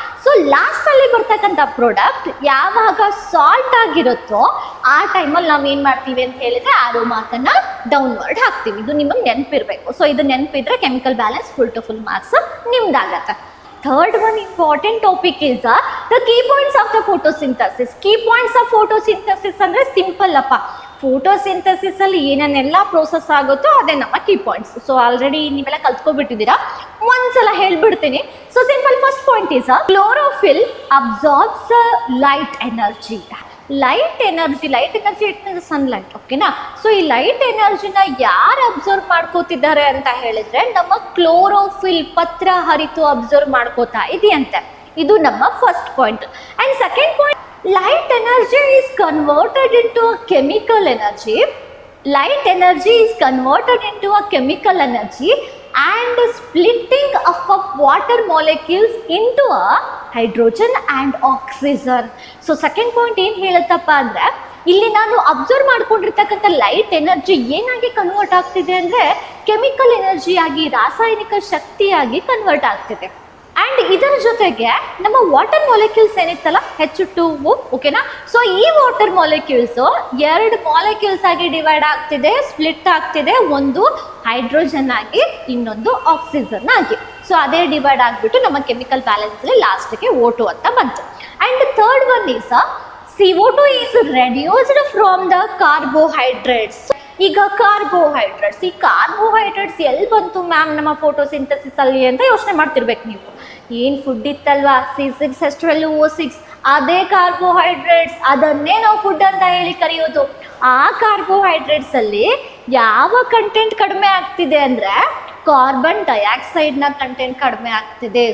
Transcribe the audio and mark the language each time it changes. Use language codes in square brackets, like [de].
[kn] So ಲಾಸ್ಟಲ್ಲಿ ಬರ್ತಕ್ಕಂಥ product ಯಾವಾಗ ಸಾಲ್ಟ್ ಆಗಿರುತ್ತೋ ಆ ಟೈಮಲ್ಲಿ ನಾವು ಏನು ಮಾಡ್ತೀವಿ ಅಂತ ಹೇಳಿದ್ರೆ ಆರೋ ಮಾರ್ಕನ್ನು ಡೌನ್ವರ್ಡ್ ಹಾಕ್ತೀವಿ. ಇದು ನಿಮಗೆ ನೆನಪಿರಬೇಕು. ಸೊ ಇದು ನೆನಪಿದ್ರೆ chemical balance full to full marks ನಿಮ್ದಾಗತ್ತೆ. [en] Third one important topic is the key points of the photosynthesis. Key points of photosynthesis [kn] ಅಂದರೆ ಸಿಂಪಲ್ ಅಪ್ಪ. ಫೋಟೋಸಿಂಥಸಿಸ್ ಅಲ್ಲಿ ಏನೇನೆಲ್ಲ ಪ್ರೋಸೆಸ್ ಆಗುತ್ತೋ ಅದೇ ನಮ್ಮ ಕೀ ಪಾಯಿಂಟ್ಸ್. ಸೊ ಆಲ್ರೆಡಿ ನೀವೆಲ್ಲ ಕಲ್ತ್ಕೊಬಿಟ್ಟಿದ್ದೀರಾ, ಒಂದ್ಸಲ ಹೇಳ್ಬಿಡ್ತೀನಿ. [en] So simple first point is chlorophyll absorbs light energy. Light energy it means sunlight. [kn] ಓಕೆನಾ? ಸೊ ಈ ಲೈಟ್ ಎನರ್ಜಿನ ಯಾರು ಅಬ್ಸರ್ವ್ ಮಾಡ್ಕೋತಿದ್ದಾರೆ ಅಂತ ಹೇಳಿದ್ರೆ ನಮ್ಮ ಕ್ಲೋರೋಫಿಲ್, ಪತ್ರ ಹರಿತು ಅಬ್ಸರ್ವ್ ಮಾಡ್ಕೋತಾ ಇದೆಯಂತೆ. ಇದು ನಮ್ಮ first point. And second point, [en] light energy is converted into a chemical energy. Light energy is converted into a chemical energy and splitting up of water molecules into a hydrogen and oxygen. So second point [kn] ಏನು ಹೇಳುತ್ತಪ್ಪ ಅಂದರೆ, ಇಲ್ಲಿ ನಾನು observe ಮಾಡ್ಕೊಂಡಿರ್ತಕ್ಕಂಥ light energy ಏನಾಗಿ convert ಆಗ್ತಿದೆ ಅಂದರೆ chemical ಎನರ್ಜಿಯಾಗಿ, ರಾಸಾಯನಿಕ ಶಕ್ತಿಯಾಗಿ convert ಆಗ್ತಿದೆ. ಅಂಡ್ ಇದರ ಜೊತೆಗೆ ನಮ್ಮ ವಾಟರ್ ಮಾಲಿಕ್ಯೂಲ್ಸ್ ಏನಿತ್ತಲ್ಲ H2O, ಓಕೆನಾ. ಸೊ ಈ ವಾಟರ್ ಮಾಲಿಕ್ಯೂಲ್ಸ್ 2 ಮಾಲಿಕ್ಯೂಲ್ಸ್ ಆಗಿ ಡಿವೈಡ್ ಆಗ್ತಿದೆ, ಸ್ಪ್ಲಿಟ್ ಆಗ್ತಿದೆ. ಒಂದು ಹೈಡ್ರೋಜನ್ ಆಗಿ, ಇನ್ನೊಂದು ಆಕ್ಸಿಜನ್ ಆಗಿ. ಸೊ ಅದೇ ಡಿವೈಡ್ ಆಗಿಬಿಟ್ಟು ನಮ್ಮ ಕೆಮಿಕಲ್ ಬ್ಯಾಲೆನ್ಸ್ ಅಲ್ಲಿ ಲಾಸ್ಟ್ಗೆ O2 ಅಂತ ಬಂತು. [en] And third one is CO2 is reduced from the carbohydrates. [kn] ಈಗ ಕಾರ್ಬೋಹೈಡ್ರೇಟ್ಸ್, ಈ ಕಾರ್ಬೋಹೈಡ್ರೇಟ್ಸ್ ಎಲ್ಲಿ ಬಂತು ಮ್ಯಾಮ್ ನಮ್ಮ ಫೋಟೋಸಿಂಥಸಿಸ್ ಅಲ್ಲಿ ಅಂತ ಯೋಚನೆ ಮಾಡ್ತಿರ್ಬೇಕು ನೀವು. ಏನು ಫುಡ್ ಇತ್ತಲ್ವಾ C6H12O6, ಅದೇ ಕಾರ್ಬೋಹೈಡ್ರೇಟ್ಸ್, ಅದನ್ನೇ ನಾವು ಫುಡ್ ಅಂತ ಹೇಳಿ ಕರೆಯೋದು. ಆ ಕಾರ್ಬೋಹೈಡ್ರೇಟ್ಸ್ ಅಲ್ಲಿ ಯಾವ ಕಂಟೆಂಟ್ ಕಡಿಮೆ ಆಗ್ತಿದೆ ಅಂದ್ರೆ ಕಾರ್ಬನ್ ಡೈಆಕ್ಸೈಡ್ನ ಕಂಟೆಂಟ್ ಕಡಿಮೆ ಆಗ್ತಿದೆ.